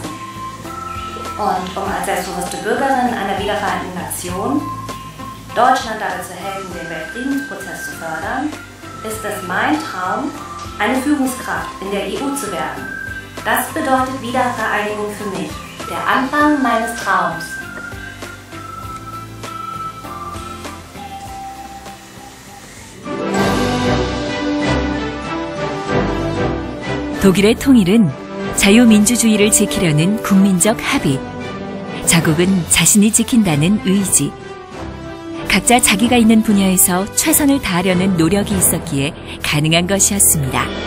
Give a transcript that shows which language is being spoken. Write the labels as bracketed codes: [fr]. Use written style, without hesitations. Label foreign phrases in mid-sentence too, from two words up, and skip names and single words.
[de] Und um als selbstbewusste Bürgerin einer wiedervereinten Nation Deutschland dabei zu helfen, den Weltfriedensprozess zu fördern, ist es mein Traum, eine Führungskraft in der EU zu werden. Das bedeutet Wiedervereinigung für mich, der Anfang meines Traums. [ko] 독일의 통일은 자유민주주의를 지키려는 국민적 합의, 자국은 자신이 지킨다는 의지, 각자 자기가 있는 분야에서 최선을 다하려는 노력이 있었기에 가능한 것이었습니다.